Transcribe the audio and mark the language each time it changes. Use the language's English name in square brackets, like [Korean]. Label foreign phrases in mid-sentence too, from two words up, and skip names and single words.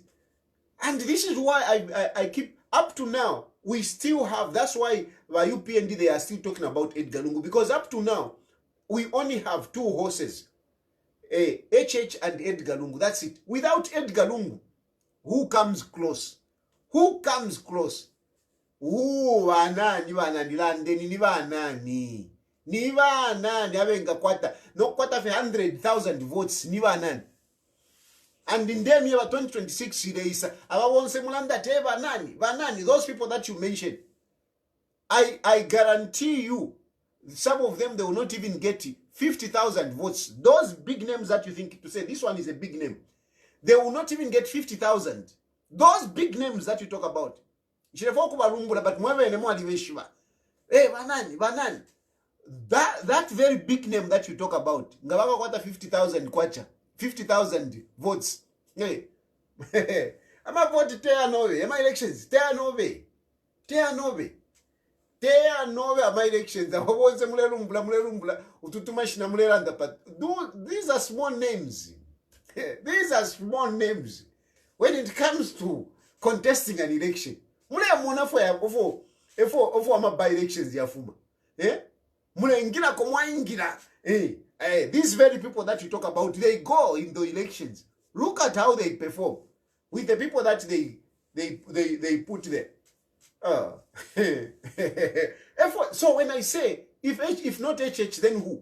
[English] And this is why I keep, up to now, we still have, that's why UPND, they are still talking about Edgar Lungu, because up to now, we only have two horses, HH and Edgar Lungu. That's it. Without Edgar Lungu, who comes close? Who comes close? [Bemba] Wanani avenga kwata no kwata 100,000 votes ni banani. [English] And in them year 2026 there is [Bemba] abawonse mulanda te banani [English] those people that you mentioned. I guarantee you some of them, they will not even get 50,000 votes. Those big names that you think to say this one is a big name, they will not even get 50,000. Those big names that you talk about. But banani. That very big name that you talk about, [Bemba] ngabaka kwata 50,000 kwacha, 50,000 votes. Hey, ama vote Tayali, ama elections Tayali, ama elections. Abonze mulerumbula, ututumashina muleranda pat. [English] These are small names. These are small names. When it comes to contesting an election, [Bemba] mule amona for ama by elections yafuma. [English] These very people that you talk about, they go in the elections. Look at how they perform with the people that they put there. So when I say if not HH, then who?